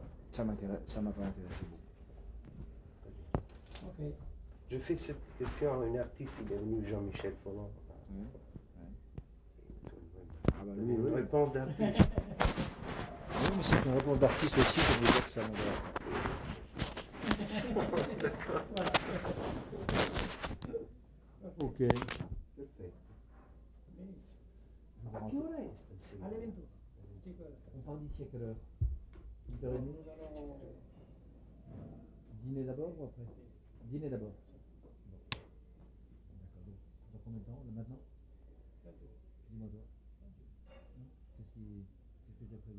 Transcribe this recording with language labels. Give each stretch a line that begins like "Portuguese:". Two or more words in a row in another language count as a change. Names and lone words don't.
French: Ça m'a pas intéressé beaucoup. Ok. Je fais cette question à une artiste, il est venu Jean-Michel Folland. Ah bah Une oui. réponse d'artiste. Oui, mais c'est une réponse d'artiste aussi, ça veut dire que ça m'intéresse. Ok.
Italian: Perfetto. A che ora è stasera? Alle 21.
French: On part d'ici à quelle heure? 8h30? Nous allons Dîner d'abord ou après? Dîner d'abord. Bon. D'accord. Donc, dans combien de temps? Là, maintenant? Dis-moi toi. Non? Qu'est-ce que tu as prévu?